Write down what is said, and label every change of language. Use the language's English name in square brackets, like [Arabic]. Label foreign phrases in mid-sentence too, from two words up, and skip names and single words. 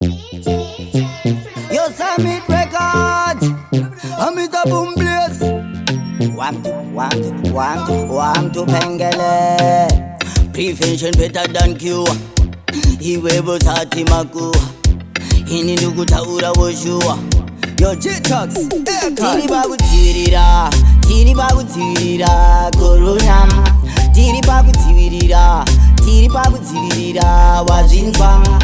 [English] Yo, Summit Records. I'm Mr. Boom Blaze. One, two, one, two, one, two, one, two, Pengele. Prevention better than cure. [Shona] Iwe busati makuwa. Ini ndikutaura woshua. Yo, J-Tox. Tiri pakudzivirira, tiri pakudzivirira corona. Tiri pakudzivirira, tiri pakudzivirira wazvinzwa.